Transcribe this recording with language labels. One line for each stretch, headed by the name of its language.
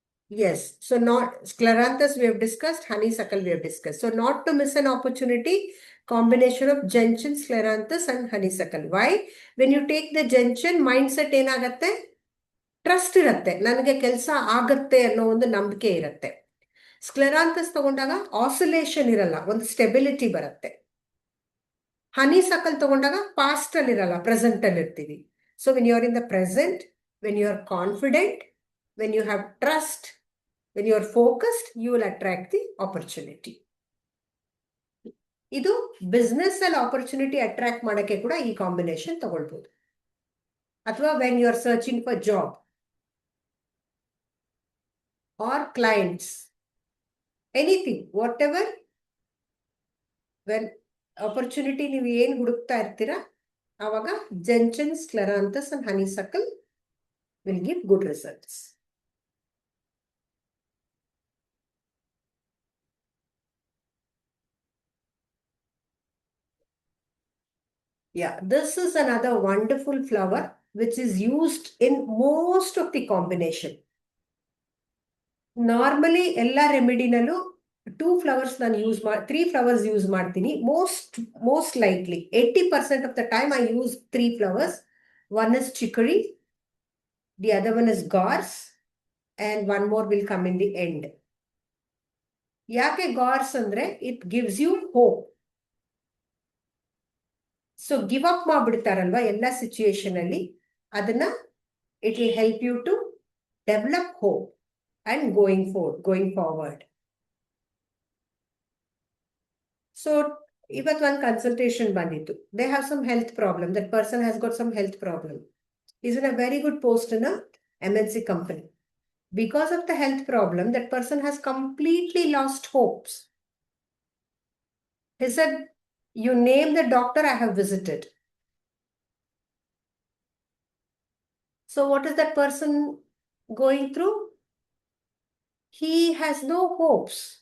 English: Yes. So not scleranthus we have discussed, honeysuckle we have discussed. So not to miss an opportunity, combination of gentian, scleranthus, and honeysuckle. Why? When you take the gentian, mindset ಏನಾಗತ್ತೆ?
Kannada: Trust ಇರುತ್ತೆ. ನನಗೆ ಕೆಲಸ ಆಗತ್ತೆ ಅನ್ನೋ ಒಂದು ನಂಬಿಕೆ ಇರುತ್ತೆ. ಸ್ಕ್ಲೆರಾಂಥಸ್ ತಗೊಂಡಾಗ ಆಸಿಲೇಷನ್ ಇರಲ್ಲ, ಒಂದು ಸ್ಟೆಬಿಲಿಟಿ ಬರುತ್ತೆ. ಹನಿಸಕಲ್ ತಗೊಂಡಾಗ ಪಾಸ್ಟ್ ಅಲ್ಲಿ ಇರಲ್ಲ, ಪ್ರೆಸೆಂಟ್ ಅಲ್ಲಿ ಇರ್ತೀವಿ.
English: So when you are in the present, when you are confident, when you have trust, when you are focused, you will attract the opportunity.
Kannada: ಇದು ಬಿಸ್ನೆಸ್ ಅಲ್ಲಿ ಆಪರ್ಚುನಿಟಿ ಅಟ್ರಾಕ್ಟ್ ಮಾಡಕ್ಕೆ ಕೂಡ ಈ ಕಾಂಬಿನೇಷನ್ ತಗೊಳ್ಬಹುದು.
English: ಅಥವಾ when you are searching for job or clients, anything, whatever, when opportunity
Kannada: ನೀವು ಏನು ಹುಡುಕ್ತಾ ಇರ್ತೀರಾ, ಆವಾಗ
English: gentian, scleranthus and honeysuckle will give good results. Yeah, this is another wonderful flower which is used in most of the combination.
Kannada: Normally ಎಲ್ಲ ರೆಮಿಡಿನಲ್ಲೂ 2 flowers ನಾನು use 3 flowers use ಮಾಡ್ತೀನಿ.
English: Most likely 80% of the time I use 3 flowers. One is chicory, the other one is gorse, and one more will come in the end. ಯಾಕೆ gorse ಅಂದ್ರೆ it gives you hope. So give up
Kannada: ಮಾಡ್ಬಿಡ್ತಾರಲ್ವಾ ಎಲ್ಲ situation ಅಲ್ಲಿ, ಅದನ್ನ
English: it will help you to develop hope and going forward. So
Kannada: ಇವತ್ತು ಒಂದು consultation ಬಂದಿತ್ತು.
English: They have some health problem. That person has got some health problem. Is in a very good post in a MNC company. Because of the health problem, that person has completely lost hopes. He said, "You name the doctor I have visited." So what is that person going through? He has no hopes.